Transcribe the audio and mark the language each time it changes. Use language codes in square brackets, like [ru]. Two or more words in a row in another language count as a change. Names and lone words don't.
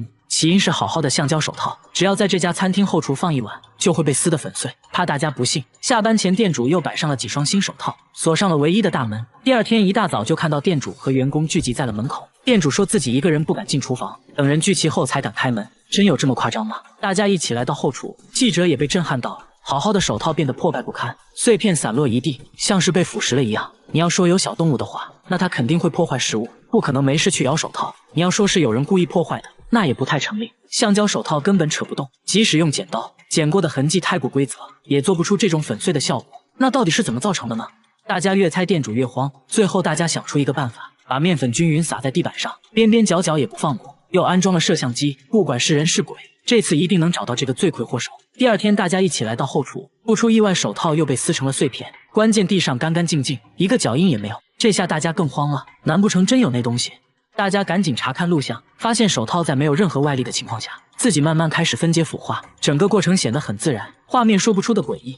[zh] 起因是好好的橡膠手套，只要在這家餐廳後廚放一晚，就會被撕得粉碎。怕大家不信，下班前店主又擺上了幾雙新手套，鎖上了唯一的大門。第二天一大早就看到店主和員工聚集在了門口。店主說自己一個人不敢進廚房，等人聚齊後才敢開門。真有這麼誇張嗎？大家一起來到後廚，記者也被震撼到了。好好的手套變得破敗不堪，碎片散落一地，像是被腐蚀了一樣。你要說有小動物的話，那它肯定會破壞食物，不可能沒事去咬手套。你要說是有人故意破壞的，那也不太成立。橡膠手套根本扯不動，即使用剪刀剪過的痕跡太不規則，也做不出這種粉碎的效果。那到底是怎麼造成的呢？大家越猜店主越慌，最後大家想出一個辦法，把面粉均勻撒在地板上，邊邊角角也不放過，又安裝了攝像機，不管是人是鬼，這次一定能找到這個罪魁禍首。第二天大家一起來到後廚，不出意外手套又被撕成了碎片，關鍵地上干干淨淨，一個腳印也沒有。這下大家更慌了，難不成真有那東西？大家趕緊查看錄像，發現手套在沒有任何外力的情況下，自己慢慢開始分解腐化，整個過程顯得很自然，畫面說不出的詭異。